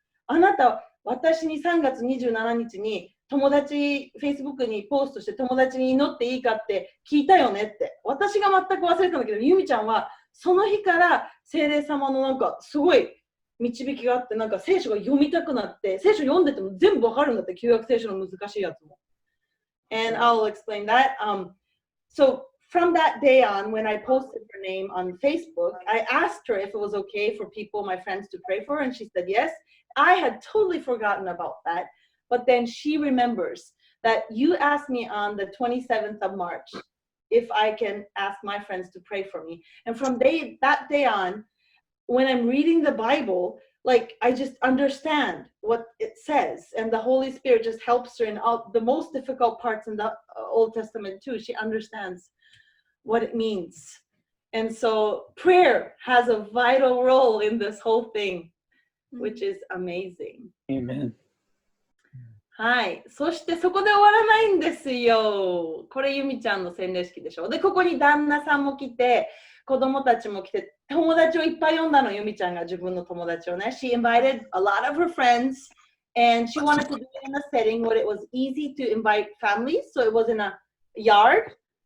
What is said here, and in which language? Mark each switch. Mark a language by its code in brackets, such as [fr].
[ja] あなた、私に3月27日に友達、Facebook にポストして友達に祈っていいかって聞いたよねって。私が全く忘れてたんだけど、ユミちゃんはその日から聖霊様のなんかすごい導きがあって、なんか聖書が読みたくなって、聖書読んでても全部わかるんだって、旧約聖書の難しいやつも。 [en] And I'll explain that. So from that day on, when I posted her name on Facebook, I asked her if it was okay for people, my friends, to pray for her, and she said yes. I had totally forgotten about that, but then she remembers that you asked me on the 27th of March if I can ask my friends to pray for me. And from that day on, when I'm reading the Bible, like I just understand what it says, and the Holy Spirit just helps her in all the most difficult parts in the Old Testament too. She understands what it means. And so prayer has a vital role in this whole thing, which is amazing. Amen. [ja] はい。そしてそこで終わらないんですよ。これユミちゃんの洗礼式でしょ。で、ここに旦那さんも来て、子供たちも来て、友達をいっぱい呼んだの、ユミちゃんが自分の友達をね。 [en] She invited a lot of her friends, and she wanted to do it in a setting where it was easy to invite families, so it was in a yard.